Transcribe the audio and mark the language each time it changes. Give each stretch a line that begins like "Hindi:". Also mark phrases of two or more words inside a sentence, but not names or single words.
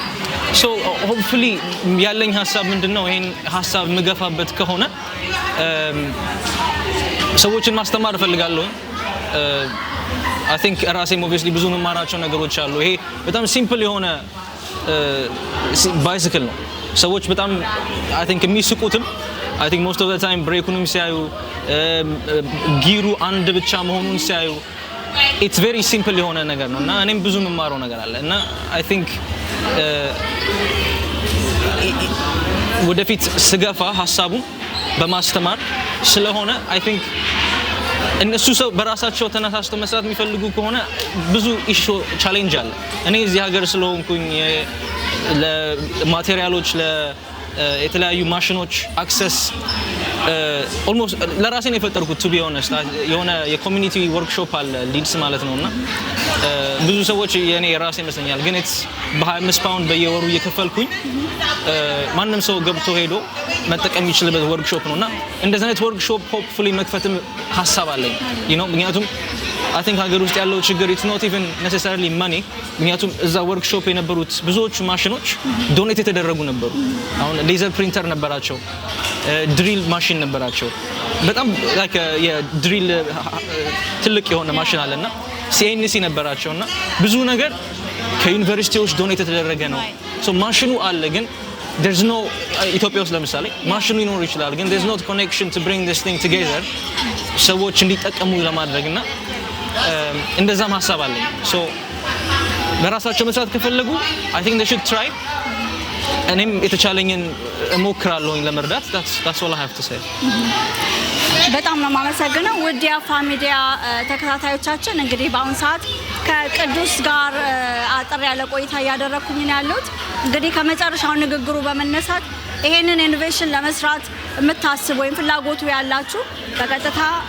English: so hopefully
Amharic: ያለኝ ሐሳብ ምንድነው ይሄን ሐሳብ ምገፋበት ከሆነ ሰዎችን ማስተማር እፈልጋለሁ
English: I think
Amharic: ራሴም obviously ብዙ መማራቸው ነገሮች አሉ። ይሄ በጣም ሲምፕል የሆነ ባይሲክል ነው። ሰዎች በጣም
English: I think
Amharic: የሚስቁትም
English: I think most of the time
Amharic: ብሬኩንም ሲያዩ ጊሩ አንድ ብቻ መሆኑን ሲያዩ
English: it's very simple
Amharic: የሆነ ነገር ነው እና እኔም ብዙ መማረው ነገር አለ እና
English: I think
Amharic: ወደፊት ስገፋ ሐሳቡን በማስተማር ስለሆነ
English: I think
Amharic: እነሱ ሰው በራሳቸው ተነሳስተው መስራት የሚፈልጉ ከሆነ ብዙ
English: issue challenge
Amharic: አለ። እኔ እዚህ ሀገር ስለሆንኩኝ ለማቴሪያሎች ለተለያዩ ማሽኖች
English: access almost
Amharic: ለራሴ ነው የፈጠርኩት
English: to be honest
Amharic: የሆነ የኮሚኒቲ ወርክሾፕ አለ ሊድስ ማለት ነውና ብዙ ሰዎች የኔ ራሴ ይመስለኛል ግን በ25 ፓውንድ በየወሩ እየከፈልኩኝ ማንንም ሰው ገብቶ ሄዶ መጠቀም ይችላል ወርክሾፕ ነውና እንደዚህ አይነት
English: workshop hopefully
Amharic: መክፈትም ሐሳብ አለኝ ምክንያቱም I think ሀገር ውስጥ ያለው ችግር
English: it's not even necessarily money
Amharic: ምክንያቱም እዛ ወርክሾፕ የነበሩት ብዙዎቹ ማሽኖች ዶኔት የተደረጉ ነበሩ። አሁን ሌዘር ፕሪንተር ነበራቸው፣ ድሪል ማሽን ነበራቸው፣ በጣም like የድሪል ትልቅ የሆነ ማሽን አለና CNC ነበራቸውና ብዙ ነገር ከዩኒቨርሲቲዎች ዶኔት የተደረገ ነው። ሶ ማሽኑ አለ ግን
English: there's no
Amharic: ኢትዮጵያ ውስጥ ለምሳሌ ማሽኑ ይኖር ይችላል ግን
English: there's not connection to bring this thing together
Amharic: ሰዎች እንዲጠቀሙ ለማድረግና እንደዛም ሐሳብ አለኝ። ሶ በራሳቸው መስራት ከፈለጉ
English: I think they should try
Amharic: እኔም የተቻለኝን እሞክራለሁኝ ለመርዳት
English: that's all I have to say።
Amharic: በጣም ነው የማመሰግነው ውድ የአፋ ሚዲያ ተከታታዮቻችን። እንግዲህ በአሁን ሰዓት ከቅዱስ ጋር አጠር ያለ ቆይታ እያደረኩኝ ነው ያለሁት። እንግዲህ ከመጨረሻው ንግግሩ በመነሳት ይሄንን ኢኖቬሽን ለመስራት የምታስቡ ወይም ፍላጎቱ ያላችሁ በቀጥታ